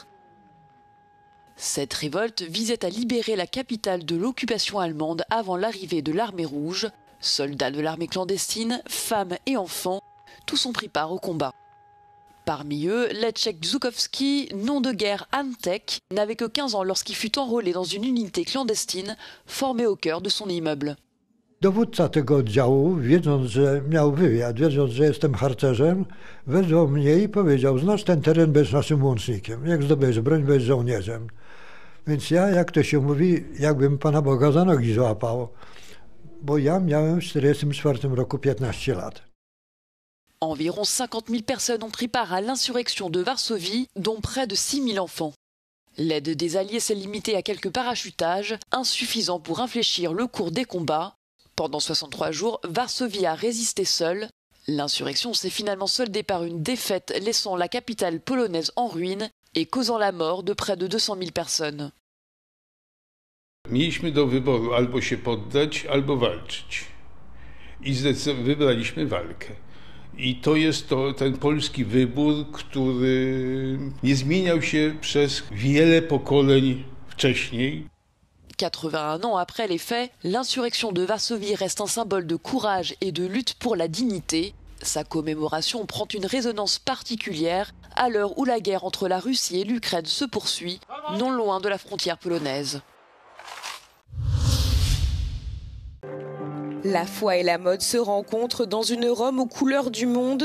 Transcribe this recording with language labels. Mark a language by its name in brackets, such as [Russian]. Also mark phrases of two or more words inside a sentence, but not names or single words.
[French] Cette révolte visait à libérer la capitale de l'occupation allemande avant l'arrivée de l'armée rouge. Soldats de l'armée clandestine, femmes et enfants, tous ont pris part au combat. Parmi eux, Leszek Żukowski, nom de guerre Antek, n'avait que 15 ans lorsqu'il fut enrôlé dans une unité clandestine formée au cœur de son immeuble. [Polish] Dowódca tego oddziału, wiedząc, że miał wywiad, wiedząc, że jestem harcerzem, wezwał mnie i powiedział: znasz ten teren, będziesz naszym łącznikiem. Jak zdobędziesz broń, będziesz żołnierzem. Więc ja, jak to się mówi, jakbym Pana Boga za nogi złapał, bo ja miałem w 1944 roku 15 lat. [French] Environ 50 000 personnes ont pris part à l'insurrection de Varsovie, dont près de 6 000 enfants. L'aide des Alliés s'est limitée à quelques parachutages, insuffisants pour infléchir le cours des combats. Pendant 63 jours, Varsovie a résisté seule. L'insurrection s'est finalement soldée par une défaite, laissant la capitale polonaise en ruine et causant la mort de près de 200 000 personnes. [Polish] Mieliśmy do wyboru albo się poddać, albo walczyć. I wybraliśmy walkę. I to jest ten polski wybór, który nie zmieniał się przez wiele pokoleń wcześniej. [French] 81 ans après les faits, l'insurrection de Varsovie reste un symbole de courage et de lutte pour la dignité. Sa commémoration prend une résonance particulière à l'heure où la guerre entre la Russie et l'Ukraine se poursuit, non loin de la frontière polonaise. La foi et la mode se rencontrent dans une Rome aux couleurs du monde.